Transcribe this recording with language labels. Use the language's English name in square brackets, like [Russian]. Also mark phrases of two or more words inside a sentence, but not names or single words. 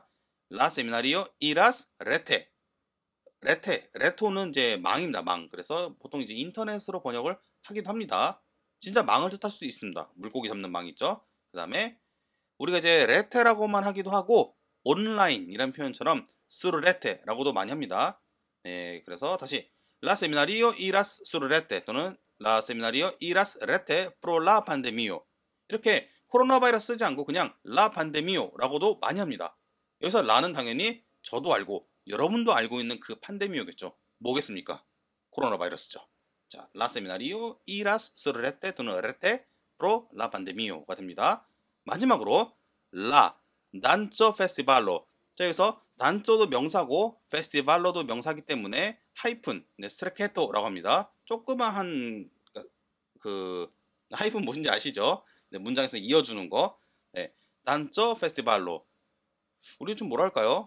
[Esperanto] la seminario iras rete reto 이제 망입니다. [Korean] 망. 그래서 보통 이제 인터넷으로 번역을 하기도 합니다. 진짜 망을 뜻할 수도 있습니다. 물고기 잡는 망 있죠. 그 다음에 우리가 이제 레테라고만 하기도 하고 온라인이라는 표현처럼 수르레테라고도 많이 합니다. 네, 그래서 다시 [Esperanto] La seminario iras surrete [Korean] 또는 [Esperanto] La seminario iras rete pro la pandemio [Korean] 이렇게 코로나 바이러스 쓰지 않고 그냥 [Esperanto] La pandemio [Korean] 라고도 많이 합니다. 여기서 라는 당연히 저도 알고 여러분도 알고 있는 그 판데미오겠죠. 뭐겠습니까? 코로나 바이러스죠. 자, [Esperanto] La seminario iras surrete 또는 rete pro la pandemio가 됩니다. [Korean] 마지막으로 [Esperanto] la danco festivalo [Korean] 자 여기서 단조도 명사고 페스티벌로도 명사기 때문에 하이픈 네, 스트레케토라고 합니다. 조그마한 그 하이픈 무슨지 아시죠? 네, 문장에서 이어주는 거. 네, [Esperanto] danco festivalo [Korean] 우리 좀 뭐랄까요?